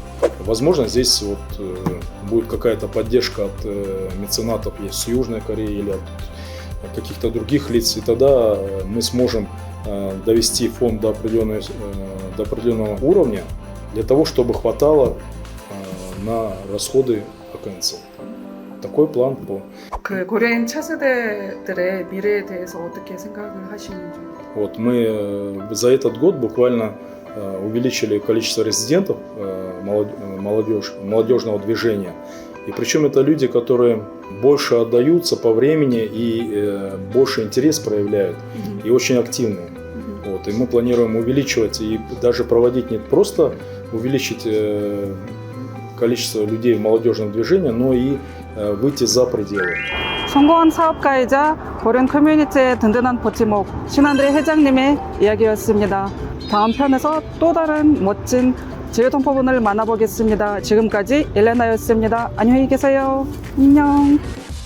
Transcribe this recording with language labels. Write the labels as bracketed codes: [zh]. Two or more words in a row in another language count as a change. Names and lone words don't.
[ru] Возможно, здесь вот будет какая-то поддержка от меценатов есть с Южной Кореи или от каких-то других лиц, и тогда мы сможем довести фонд до определенного уровня для того, чтобы хватало на расходы АКНЦ. Такой план был. [ko] 그 고려인 차세대들의 미래에 대해서 어떻게 생각을 하시는지? [ru] Вот мы за этот год буквально увеличили количество резидентов молодежного движения. И причем это люди, которые больше отдаются по времени и больше интерес проявляют, и очень активные. Вот, и мы планируем увеличивать и даже проводить не просто увеличить количество людей в молодежном движении, но и выйти за пределы. [ko] 성공한 사업가이자 고려 커뮤니티의 든든한 버팀목 신안드레 회장님의 이야기였습니다. 다음 편에서 또 다른 멋진 지뢰통포분을 만나보겠습니다. 지금까지 엘레나였습니다. 안녕히 계세요. 안녕.